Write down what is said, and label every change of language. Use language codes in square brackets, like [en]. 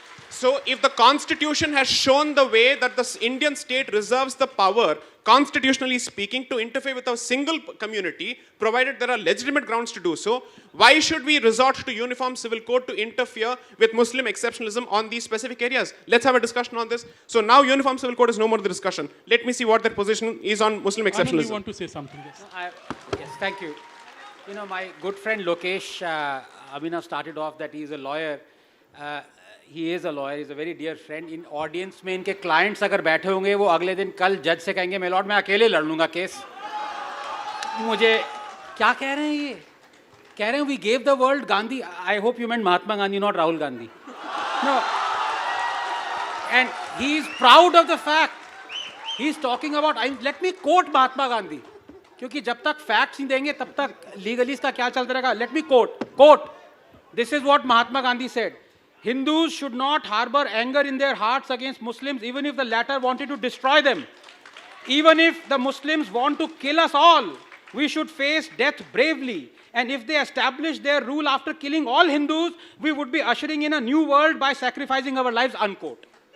[en] So if the Constitution has shown the way that the Indian state reserves the power, constitutionally speaking, to interfere with a single community, provided there are legitimate grounds to do so, why should we resort to Uniform Civil Code to interfere with Muslim exceptionalism on these specific areas? Let's have a discussion on this. So now Uniform Civil Code is no more the discussion. Let me see what their position is on Muslim exceptionalism. Anand, you want to say something? Yes. Yes, thank you. You know, my good friend Lokesh, Abhinav started off that he is a lawyer. He is a lawyer, he is a very dear friend. [hi] In audience में इनके clients अगर बैठे होंगे, वो अगले दिन कल जज से कहेंगे, मैं लॉर्ड मैं अकेले लड़ लूँगा केस. मुझे क्या कह रहे हैं ये? कह रहे हैं [en] we gave the world Gandhi. I hope you meant Mahatma Gandhi, not Rahul Gandhi. No. And he is proud of the fact. He is talking about, let me quote Mahatma Gandhi. [hi] क्योंकि जब तक facts नहीं देंगे, तब तक legalist का क्या चलता रहेगा? [en] Let me quote. This is what Mahatma Gandhi said. Hindus should not harbor anger in their hearts against Muslims, even if the latter wanted to destroy them. Even if the Muslims want to kill us all, we should face death bravely. And if they establish their rule after killing all Hindus, we would be ushering in a new world by sacrificing our lives, unquote.